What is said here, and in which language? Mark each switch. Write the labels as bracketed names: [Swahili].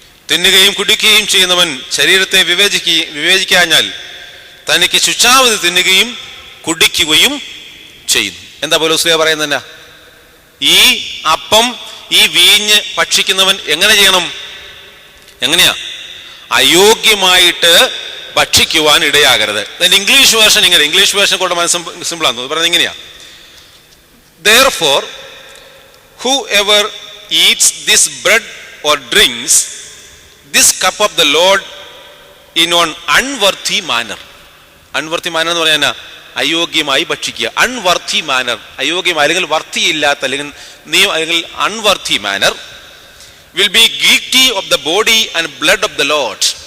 [Malayalam] തിന്നുകയും കുടിക്കുകയും ചെയ്യുന്നവൻ ശരീരത്തെ വിവേചിക്കാഞ്ഞാൽ തനിക്ക് ശുചാവധി തിന്നുകയും കുടിക്കുകയും ചെയ്യുന്നു. എന്താ പൗലോസ് ശ്ലീഹ പറയുന്നത്? ഈ അപ്പം, ഈ വീഞ്ഞ് ഭക്ഷിക്കുന്നവൻ എങ്ങനെ ചെയ്യണം? എങ്ങനെയാ? അയോഗ്യമായിട്ട് ഭക്ഷിക്കുവാൻ ഇടയാകരുത്. ഇംഗ്ലീഷ് വേർഷൻ ഇങ്ങനെ, ഇംഗ്ലീഷ് വേർഷൻ കൊണ്ട് മനസ്സിൽ സിമ്പിളാന്ന് പറയുന്നത് ഇങ്ങനെയാ, [English] therefore whoever eats this bread or drinks this cup of the Lord in an unworthy manner. unworthy manner [Malayalam] എന്ന് പറഞ്ഞാൽ അയോഗ്യമായി ഭക്ഷിക്കുക. [English] unworthy manner, [Malayalam] അയോഗ്യമായി അല്ലെങ്കിൽ വർത്തിയില്ലാത്ത അല്ലെങ്കിൽ [English] unworthy manner will be guilty of the body and blood of the Lord.